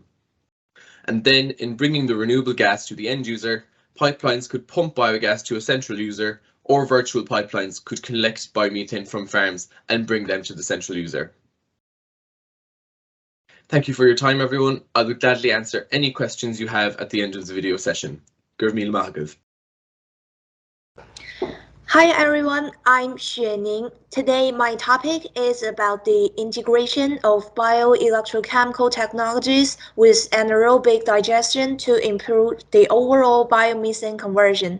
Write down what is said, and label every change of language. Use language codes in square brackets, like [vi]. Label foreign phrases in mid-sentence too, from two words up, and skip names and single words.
[en] And then, in bringing the renewable gas to the end user, pipelines could pump biogas to a central user, or virtual pipelines could collect biomethane from farms and bring them to the central user. Thank you for your time, everyone. I would gladly answer any questions you have at the end of the video session. [ga] Gur míle maith agaibh. [en] Hi everyone, I'm Xue Ning. Today my topic is about the integration of bioelectrochemical technologies with anaerobic digestion to improve the overall biomethane conversion.